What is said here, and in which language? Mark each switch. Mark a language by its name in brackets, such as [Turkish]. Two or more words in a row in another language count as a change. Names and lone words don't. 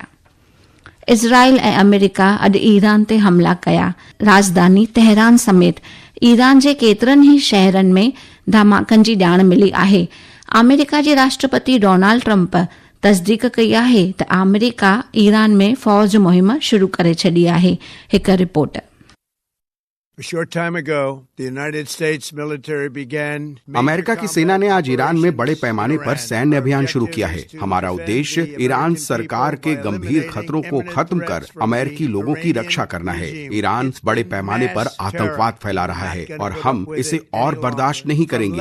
[Sindhi] इज़राइल ऐं अमेरिका अॼु ईरान ते हमला कया। राजधानी तेहरान समेत ईरान जे केतिरनि ई शहरनि में धमाकनि जी ॼाण मिली आहे। अमेरिका जे राष्ट्रपति डोनाल्ड ट्रंप तस्दीक कई आहे त अमेरिका ईरान में फ़ौज मुहिम शुरू करे छॾी आहे। हिकु रिपोर्ट। [English] A short time ago, the United States military began [Hindi] अमेरिका की सेना ने आज ईरान में बड़े पैमाने पर सैन्य अभियान शुरू किया है। हमारा उद्देश्य ईरान सरकार के गंभीर खतरों को खत्म कर अमेरिकी लोगों की रक्षा करना है। ईरान बड़े पैमाने पर आतंकवाद फैला रहा है और हम इसे और बर्दाश्त नहीं करेंगे।